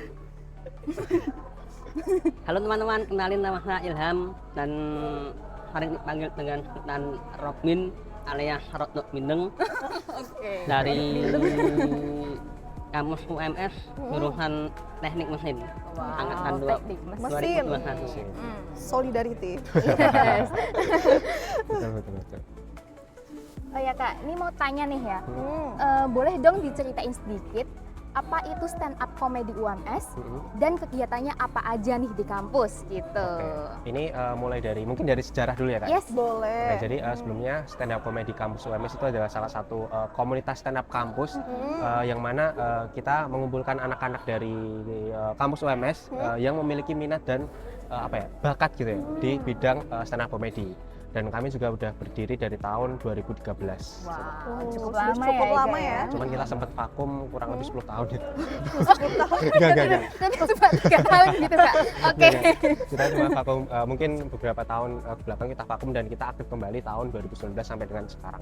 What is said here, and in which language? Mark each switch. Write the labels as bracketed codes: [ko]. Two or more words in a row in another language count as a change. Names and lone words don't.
[id] Halo teman-teman, kenalin nama saya Ilham dan sering dipanggil dengan sebutan Robin alias Rodok Mindeng dari kampus UMS jurusan Teknik Mesin angkatan teknik mesin. 2021. Solidarity. Yes. Betul. Oh ya Kak, ini mau tanya nih ya. Hmm. Boleh dong diceritain sedikit apa itu stand up comedy UMS dan kegiatannya apa aja nih di kampus gitu. Oke, ini mulai dari mungkin dari sejarah dulu ya Kak. Yes. Boleh. Oke, jadi sebelumnya [en] Stand Up [id] Comedy Kampus UMS itu adalah salah satu komunitas stand up kampus yang mana kita mengumpulkan anak-anak dari kampus UMS yang memiliki minat dan bakat gitu ya di bidang [en] stand up comedy. [id] Dan kami juga udah berdiri dari tahun 2013. Wow, Cukup cukup lama lama ya. Cuman kita sempat vakum kurang lebih 10 tahun ya. 10 tahun. Enggak. Tapi cuma 3 tahun gitu Kak. Oke. Kita cuma vakum, mungkin beberapa tahun ke belakang kita vakum dan kita aktif kembali tahun 2019 sampai dengan sekarang.